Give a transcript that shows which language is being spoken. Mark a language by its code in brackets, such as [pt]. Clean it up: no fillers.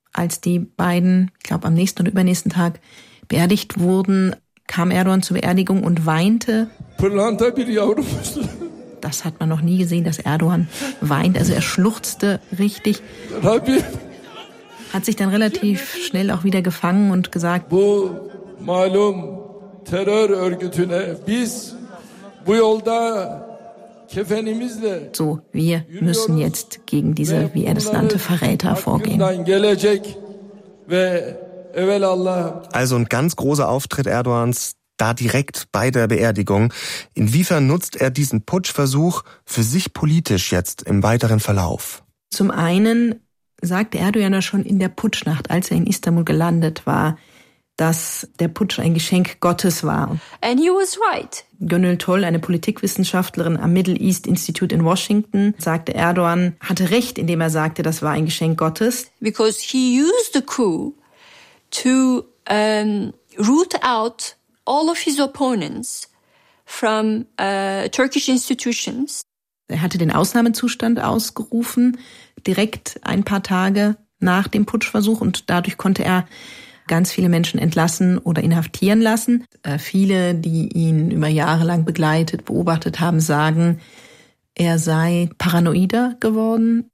[de] Als die beiden, ich glaube am nächsten oder übernächsten Tag, beerdigt wurden, kam Erdogan zur Beerdigung und weinte. Das hat man noch nie gesehen, dass Erdogan weint. Also er schluchzte richtig. Hat sich dann relativ schnell auch wieder gefangen und gesagt, [tr] bu malum terör örgütüne biz bu yolda kefenimizle, [de] so, wir müssen jetzt gegen diese, wie er das nannte, Verräter vorgehen. [tr] Ve evelallah. [de] Also ein ganz großer Auftritt Erdogans, da direkt bei der Beerdigung. Inwiefern nutzt er diesen Putschversuch für sich politisch jetzt im weiteren Verlauf? Zum einen sagte Erdogan ja schon in der Putschnacht, als er in Istanbul gelandet war, dass der Putsch ein Geschenk Gottes war. [en] And he was right. [de] Gönül Toll, eine Politikwissenschaftlerin am Middle East Institute in Washington, sagte, Erdogan hatte recht, indem er sagte, das war ein Geschenk Gottes. [en] Because he used the coup to root out all of his opponents from Turkish institutions. [de] Er hatte den Ausnahmezustand ausgerufen, direkt ein paar Tage nach dem Putschversuch und dadurch konnte er ganz viele Menschen entlassen oder inhaftieren lassen. Viele, die ihn über Jahre lang begleitet, beobachtet haben, sagen, er sei paranoider geworden.